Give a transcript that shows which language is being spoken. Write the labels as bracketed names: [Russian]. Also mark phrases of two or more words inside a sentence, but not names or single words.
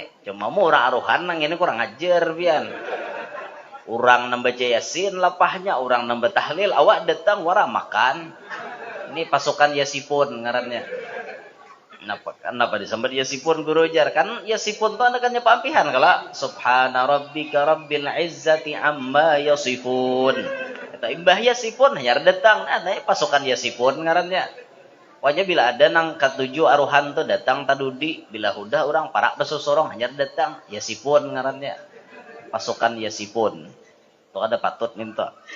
[Banjar] Cuma mau orang aruhan nang ini kurang ajar pian. Orang nambah yasin lapahnya, orang nambah tahlil, awak datang wara makan. Ini pasukan Yasipun ngarannya. Kenapa disebut Yasipun guru jar? Kan Yasipun itu anakannya pampihan kalau [Arabic] سبحان ربك رب العزة عما يصفون. [Banjar] Kata imbah Yasipun hanya datang, nah pasukan Yasipun ngarannya. Pokoknya bila ada nang ketujuh aruhan tuh datang tadudi, bila udah orang parak besusorong hanya datang Yasipun ngarannya. Pasukan Yasipun. Itu ada patut minta.